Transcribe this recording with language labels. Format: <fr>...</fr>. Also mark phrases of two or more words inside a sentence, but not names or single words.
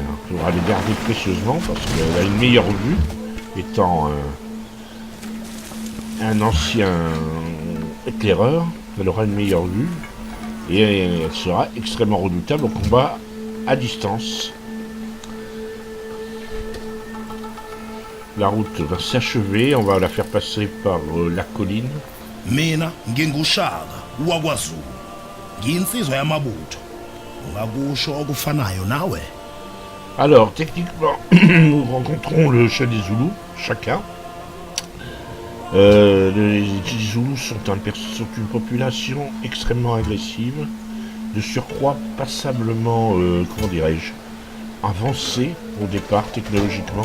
<fr>Il faudra les garder précieusement parce qu'elle a une meilleure vue, étant un ancien éclaireur. Elle aura une meilleure vue et elle sera extrêmement redoutable au combat à distance. La route va s'achever, on va la faire passer par la colline.</fr> <zu>Mina ngingushaka wakwaZulu. Ngiyinsizwa yamabutho. Ungakusho okufanayo nawe?</zu> <fr>Alors, techniquement, nous rencontrons le chat des Zoulous, chacun. Les Zoulous sont une population extrêmement agressive, de surcroît passablement, comment dirais-je, avancée au départ technologiquement.</fr>